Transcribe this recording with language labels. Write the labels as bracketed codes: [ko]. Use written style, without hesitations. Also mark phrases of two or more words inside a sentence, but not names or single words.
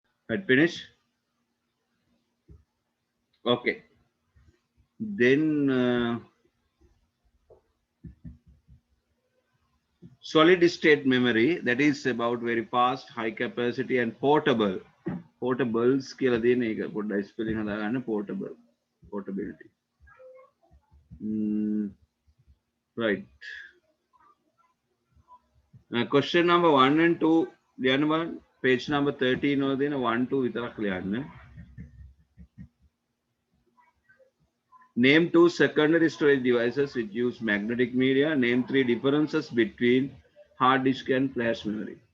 [en] Right, finish. Okay. Then solid state memory, that is about very fast, high capacity and portable. [si] Portables කියලා දෙන එක පොඩ්ඩයි ස්පෙලිං හදාගන්න portable. [en] Portability. Right. Question number 1 and 2 [si] ලියන්න බලන්න. [en] Page number 13 [si] වල දෙන 1 2 විතරක් ලියන්න. [en] Name 2 secondary storage devices which use magnetic media. Name 3 differences between hard disk and flash memory.